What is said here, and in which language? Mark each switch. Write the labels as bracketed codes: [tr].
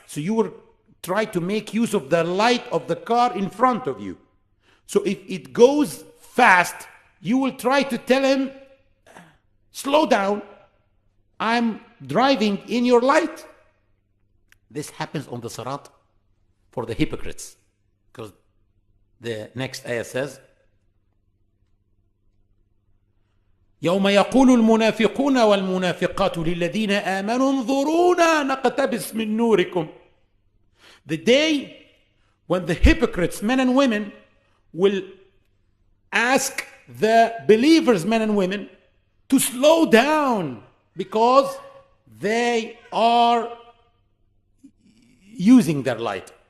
[en] So you will try to make use of the light of the car in front of you. So if it goes fast, you will try to tell him, slow down, I'm driving in your light. This happens on the Sirat for the hypocrites. Because the next ayah says, [ar] يوم يقول المنافقون والمنافقات للذين آمنوا انظرونا نقتبس من نوركم. [en] The day when the hypocrites, men and women, will ask the believers, men and women, to slow down because they are using their light.